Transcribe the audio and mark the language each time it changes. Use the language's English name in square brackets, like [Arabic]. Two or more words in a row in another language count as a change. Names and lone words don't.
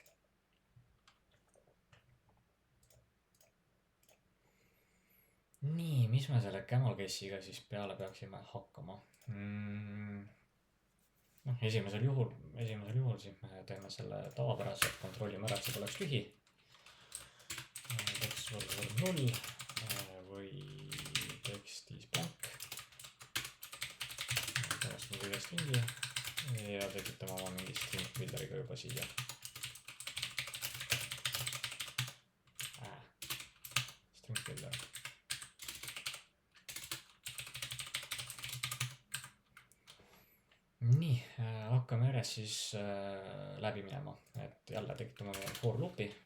[Estonian] Nii, mis me selle [English] camel case'iga [Estonian] siis peale peaksime hakkama? Esimesel juhul siis me teeme selle tavapäraselt, kontrollime ära, et see poleks tühi. Text võrdub 0 või [English] text is blank. [Estonian] Pärast me kõige stringi ja tekitame oma mingi [English] string builderiga [Estonian] juba siia. [English] String builder. [Estonian] Nii, hakkame järjest siis läbi minema, et jälle tekitame [English] for loop'i.